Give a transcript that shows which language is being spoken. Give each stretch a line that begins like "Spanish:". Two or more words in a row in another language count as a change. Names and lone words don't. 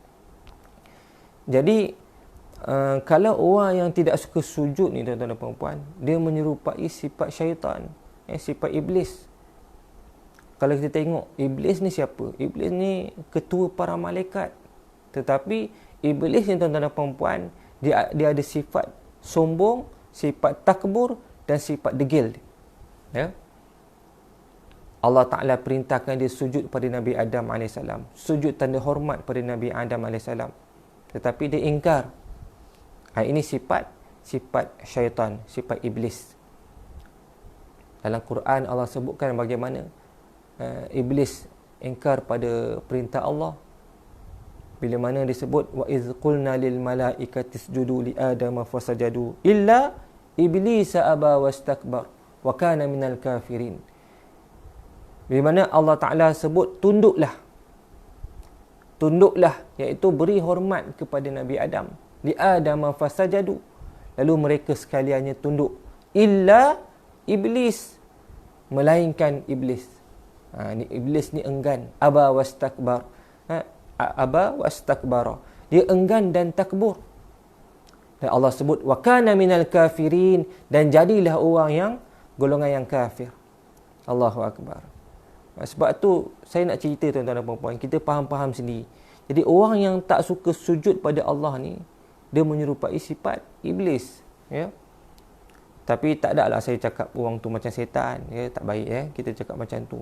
Malay: Jadi kalau orang yang tidak suka sujud ni tuan-tuan dan puan-puan, dia menyerupai sifat syaitan, sifat iblis. Kalau kita tengok, iblis ni siapa? Iblis ni ketua para malaikat. Tetapi iblis ni tuan-tuan dan puan-puan, dia ada sifat sombong, sifat takbur dan sifat degil. Ya. Allah Ta'ala perintahkan dia sujud pada Nabi Adam AS. Sujud tanda hormat pada Nabi Adam AS. Tetapi dia ingkar. Ini sifat syaitan, sifat iblis. Dalam Quran Allah sebutkan bagaimana iblis ingkar pada perintah Allah. Bila mana disebut
Arabic: وإذ قلنا للملائكة اسجدوا لآدم فسجدوا إلا إبليس أبى واستكبر وكان من الكافرين.
Malay: Bila mana Allah Ta'ala sebut tunduklah, iaitu beri hormat kepada Nabi Adam,
Arabic: لآدم فسجدوا,
Malay: lalu mereka sekaliannya tunduk,
Arabic: إلا إبليس,
Malay: melainkan iblis. Ni iblis ni enggan,
Arabic: أبى واستكبر أبى واستكبر,
Malay: dia enggan dan takbur. Dan Allah sebut
Arabic: وكان من الكافرين,
Malay: dan jadilah orang yang golongan yang kafir.
Arabic: الله أكبر.
Malay: Sebab tu saya nak cerita tuan-tuan dan puan-puan, kita faham sendiri. Jadi orang yang tak suka sujud pada Allah ni, dia menyerupai sifat iblis, ya. Tapi tak ada lah saya cakap orang tu macam setan, ya, tak baik, ya, kita cakap macam tu.